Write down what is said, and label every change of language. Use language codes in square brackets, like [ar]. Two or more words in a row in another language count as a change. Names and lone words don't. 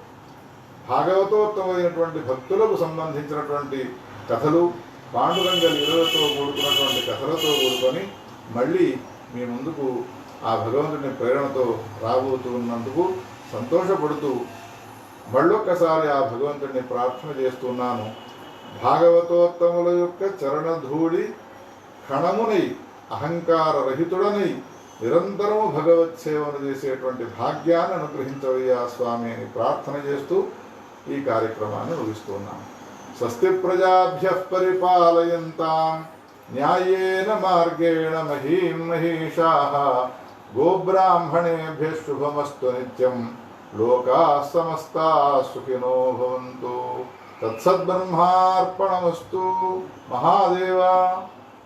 [te] భాగవతోత్తమైనటువంటి భక్తులకు సంబంధించినటువంటి కథలు పాండురంగ లీలలతో కూడుకున్నటువంటి కథలతో కూడుకొని మళ్ళీ మీ ముందుకు ఆ భగవంతుని ప్రేరణతో రాబోతూ ఉన్నందుకు సంతోషపడుతూ మళ్ళొక్కసారి ఆ భగవంతుడిని ప్రార్థన చేస్తున్నాను. భాగవతోత్తముల యొక్క చరణధూళి కణమునై అహంకార రహితుడనై నిరంతరము భగవత్ సేవను చేసేటువంటి భాగ్యాన్ని అనుగ్రహించవయ్యా స్వామి అని ప్రార్థన చేస్తూ ఈ కార్యక్రమాన్ని ముగిస్తున్నాను. [sa] స్వస్తి ప్రజాభ్యః పరిపాలయంతాం న్యాయేన మార్గేణ మహీం మహీషాః గోబ్రాహ్మణేభ్యః శుభమస్తు నిత్యం లోకాః సమస్తాః సుఖినో భవంతు. తత్సద్బ్రహ్మార్పణమస్తు. మహాదేవ.